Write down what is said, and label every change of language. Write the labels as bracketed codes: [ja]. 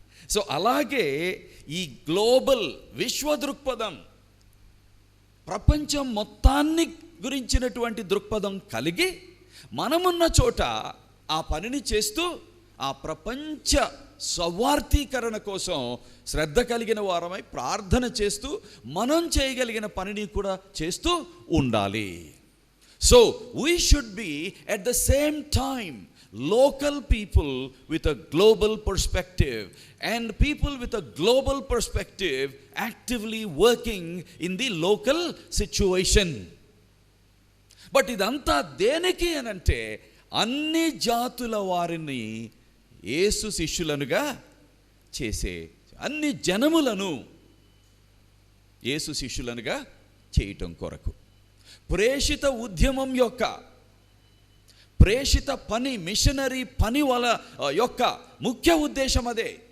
[te] So అలాగే ఈ global విశ్వ దృక్పథం, ప్రపంచం మొత్తాన్ని గురించినటువంటి దృక్పథం కలిగి మనమున్న చోట ఆ పనిని చేస్తూ ఆ ప్రపంచ సవార్థీకరణ కోసం శ్రద్ధ కలిగిన వారమై ప్రార్థన చేస్తూ మనం చేయగలిగిన పనిని కూడా చేస్తూ ఉండాలి. [en] So we should be at the same time local people with a global perspective and people with a global perspective actively working in the local situation. [te] But idantha deniki anante అన్ని జాతుల వారిని యేసు శిష్యులనుగా చేసే, అన్ని జనములను యేసు శిష్యులనుగా చేయటం కొరకు ప్రేషిత ఉద్యమం యొక్క, ప్రేషిత పని, మిషనరీ పని యొక్క ముఖ్య ఉద్దేశం అదే.